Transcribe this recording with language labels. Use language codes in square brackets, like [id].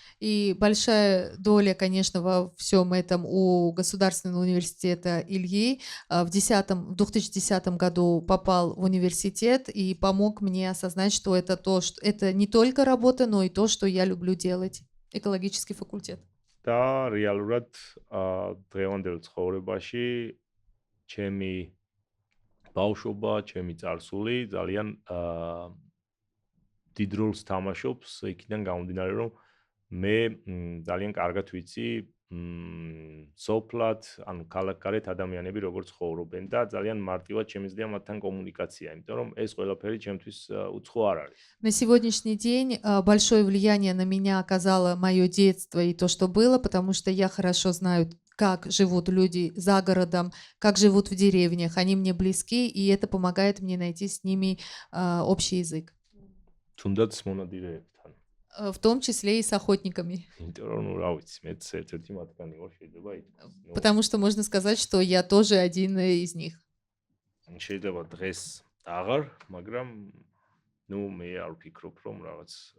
[ru] И большая доля, конечно, во всем этом у Государственного университета Ильи. В 2010 году попал в университет и помог мне осознать, что это это не только работа, но и то, что я люблю делать. Экологический факультет. [ka] და რეალურად დღევანდელ ცხოვრებაში ჩემი ბავშვობა, ჩემი წარსული ძალიან დიდ როლს თამაშობს იქიდან გამომდინარე, რომ მე ძალიან კარგად ვიცი სოფლად, ანუ ქალაქგარეთ ადამიანები როგორ ცხოვრობენ და ძალიან მარტივად შემიძლია მათთან კომუნიკაცია, იმიტომ რომ ეს ყველაფერი ჩემთვის უცხო არ არის. [ru] На сегодняшний день большое влияние на меня оказало мое детство и то, что было, потому что я хорошо знаю, как живут люди за городом, как живут в деревнях. Они мне близки, и это помогает мне найти с ними общий язык. [ka] თუნდაც მონადირეებთან. [ru] В том числе и с охотниками. [ka] იმიტომ რომ ну რა ვიცი, მეც ერთ-ერთი მათგანი ვარ, შეიძლება ითქვას. [ru] Потому что можно сказать, что я тоже один из них. [ka] შეიძლება დღეს აღარ, მაგრამ ну მე არ ვფიქრობ, რომ რაღაც